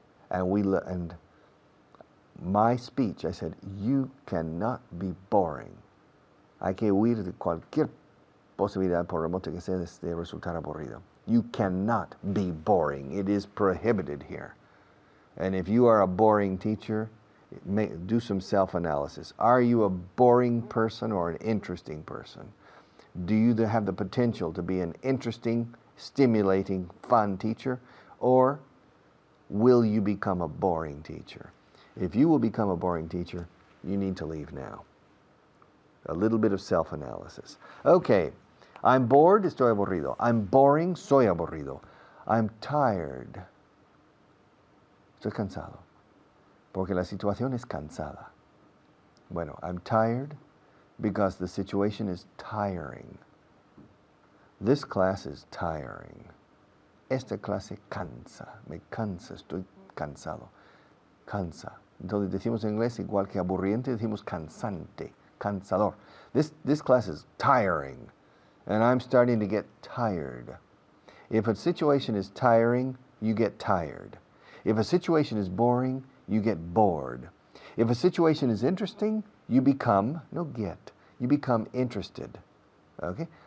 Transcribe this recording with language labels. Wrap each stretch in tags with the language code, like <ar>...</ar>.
<en>And my speech, I said, you cannot be boring.</en> <es>Hay que huir de cualquier posibilidad, por remota que sea, de resultar aburrido.</es> <en>You cannot be boring. It is prohibited here. And if you are a boring teacher, do some self-analysis. Are you a boring person or an interesting person? Do you have the potential to be an interesting, stimulating, fun teacher? Or will you become a boring teacher? If you will become a boring teacher, you need to leave now. A little bit of self-analysis. Okay, I'm bored,</en> <es>estoy aburrido.</es> <en>I'm boring,</en> <es>soy aburrido.</es> <en>I'm tired.</en> <es>Estoy cansado. Porque la situación es cansada.</es> <en>Bueno, I'm tired because the situation is tiring. This class is tiring.</en> <es>Esta clase cansa. Me cansa, estoy cansado. Cansa. Entonces decimos en inglés, igual que aburriente, decimos cansante, cansador.</es> <en>This class is tiring, and I'm starting to get tired. If a situation is tiring, you get tired. If a situation is boring, you get bored. If a situation is interesting, you become interested. Okay?</en>